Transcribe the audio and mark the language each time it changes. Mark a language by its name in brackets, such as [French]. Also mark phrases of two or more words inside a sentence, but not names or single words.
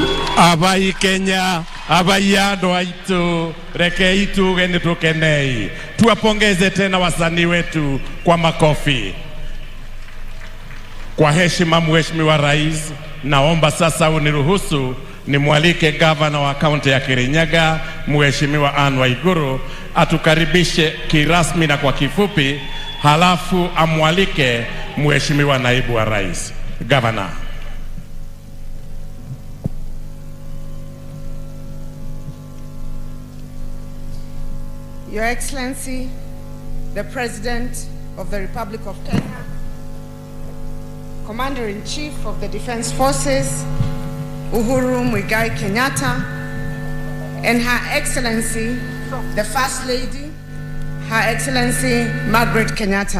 [Swahili] Abai Kenya, abai ado aitu, reke itu geni tukenei. Tuwapongeze tena wasanii wetu kwa makofi. Kwa heshima Mheshimiwa Rais, naomba sasa uniruhusu nimwalike gavana wa kaunti ya Kirinyaga, Mheshimiwa Anne Waiguru, atukaribishe kirasmi na kwa kifupi, halafu amwalike Mheshimiwa naibu wa Rais. Gavana. [English] Your Excellency, the President of the Republic of Kenya, Commander-in-Chief of the Defense Forces, Uhuru Muigai Kenyatta, and Her Excellency, the First Lady, Her Excellency Margaret Kenyatta.